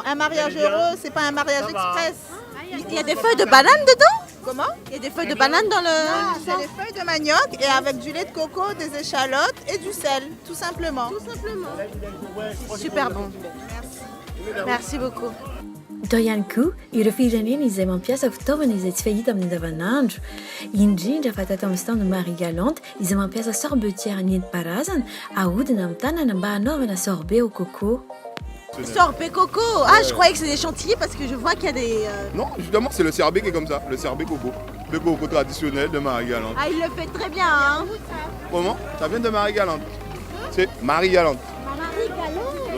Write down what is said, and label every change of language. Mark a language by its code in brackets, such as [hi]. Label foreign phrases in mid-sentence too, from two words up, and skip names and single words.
[fr] Un mariage heureux, c'est pas un mariage express. Il y a des feuilles de banane dedans? Comment? Il y a des feuilles de banane dans Ah, le. c'est les feuilles de manioc et avec du lait de coco, des échalotes et du sel, tout simplement. Tout simplement. Super bon. Merci beaucoup. [mg] To ihany koa ireo firenena izay mampiasa fitaovana izay tsy fahita amin'ny andavanandro indrindra fa tato amin'ny stand Marie Galante izay mampiasa sorbetière nentim-paharazana ahodina amin'ny tanana mba hanaovana [fr] sorbet au coco. Sorbet coco. Ah, je croyais que c'était des chantilly parce que je vois qu'il y a des. Non, justement, c'est le serbet qui est comme ça, le serbet coco. Le coco traditionnel de Marie-Galante. Ah, il le fait très bien, hein. Comment? Ça vient de Marie-Galante. C'est Marie-Galante. Marie-Galante.